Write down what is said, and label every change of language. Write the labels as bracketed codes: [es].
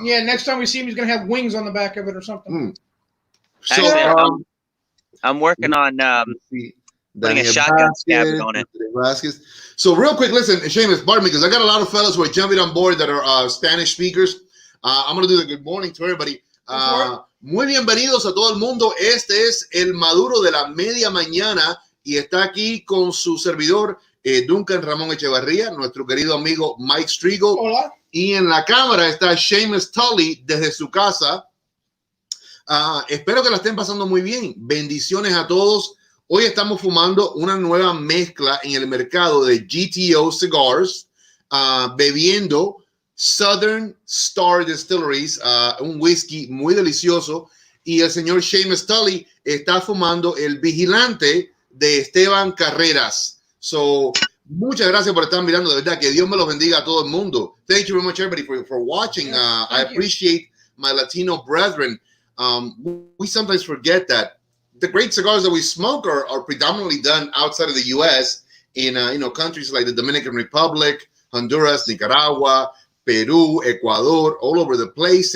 [en] Yeah, next time we see him, he's gonna have wings on the back of it or something. So Actually, I'm working on putting a shotgun scabbard on it. So real quick, listen, Seamus, pardon me, because I got a lot of fellas who are jumping on board that are Spanish speakers. I'm going to do the good morning to everybody. [es] Muy bienvenidos a todo el mundo. Este es el Maduro de la media mañana y está aquí con su servidor Duncan Ramón Echevarría, nuestro querido amigo Mike Striegel. Hola. Y en la cámara está Seamus Tully desde su casa. Espero que la estén pasando muy bien. Bendiciones a todos. Hoy estamos fumando una nueva mezcla en el mercado de GTO Cigars, bebiendo Southern Star Distilleries, un whisky muy delicioso. Y el señor Seamus Tully está fumando el Vigilante de Esteban Carreras. So, muchas gracias por estar mirando. De verdad, que Dios me los bendiga a todo el mundo. [en] Thank you very much, everybody, for watching. I appreciate my Latino brethren. We sometimes forget that the great cigars that we smoke are predominantly done outside of the U.S. in countries like the Dominican Republic, Honduras, Nicaragua, Peru, Ecuador, all over the place.